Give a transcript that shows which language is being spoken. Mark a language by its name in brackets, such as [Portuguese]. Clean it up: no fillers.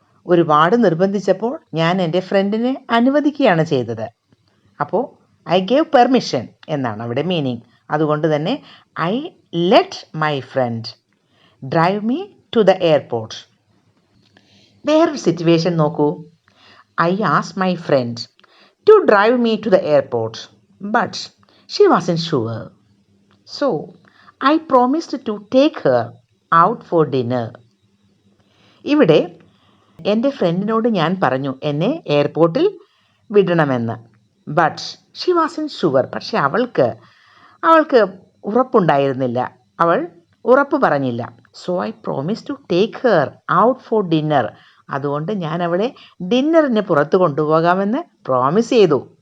[Malayalam] ഒരുപാട് നിർബന്ധിച്ചപ്പോൾ ഞാൻ എൻ്റെ ഫ്രണ്ടിനെ അനുവദിക്കുകയാണ് ചെയ്തത്. അപ്പോൾ [English] I gave permission [Malayalam] എന്നാണ് അവിടെ മീനിങ്. അതുകൊണ്ട് തന്നെ [English] I let my friend drive me to the airport. [Malayalam] വേറൊരു സിറ്റുവേഷൻ നോക്കൂ. [English] I asked my friend to drive me to the airport, but she wasn't sure. So, I promised to take her out for dinner. [Malayalam] ഇവിടെ എൻ്റെ ഫ്രണ്ടിനോട് ഞാൻ പറഞ്ഞു എന്നെ എയർപോർട്ടിൽ വിടണമെന്ന്. [English] but she wasn't sure, [Malayalam] പക്ഷെ അവൾക്ക് ഉറപ്പുണ്ടായിരുന്നില്ല, അവൾ ഉറപ്പ് പറഞ്ഞില്ല. [English] So I promise to take her out for dinner. [Malayalam] അതുകൊണ്ട് ഞാൻ അവളെ ഡിന്നറിന് പുറത്ത് കൊണ്ടുപോകാമെന്ന് പ്രോമിസ് ചെയ്തു.